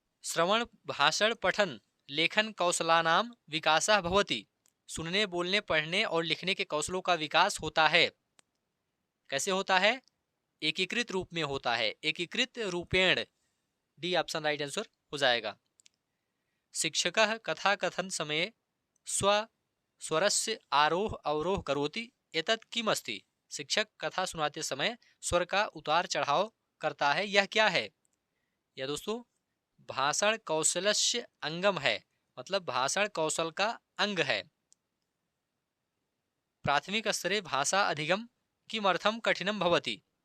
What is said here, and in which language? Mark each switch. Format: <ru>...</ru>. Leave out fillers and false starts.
<sa>श्रवण भाषण पठन लेखन कौशलानां विकासः भवति।</sa> <hi>सुनने बोलने पढ़ने और लिखने के कौशलों का विकास होता है। कैसे होता है? एकीकृत रूप में होता है,</hi> <sa>एकीकृत रूपेण।</sa> <hi>डी ऑप्शन राइट आंसर हो जाएगा।</hi> <sa>शिक्षकः कथा कथन समय स्वरस्य आरोह अवरोह करोति, एतत् किम अस्ति।</sa> <hi>शिक्षक कथा सुनाते समय स्वर का उतार चढ़ाव करता है, यह क्या है? यह दोस्तों</hi> <sa>भाषण कौशलस्य अंगम</sa> <hi>है, मतलब भाषण कौशल का अंग है।</hi> <sa>प्राथमिक स्तरे भाषा अधिगम किमर्थम कठिनम भवति।</sa>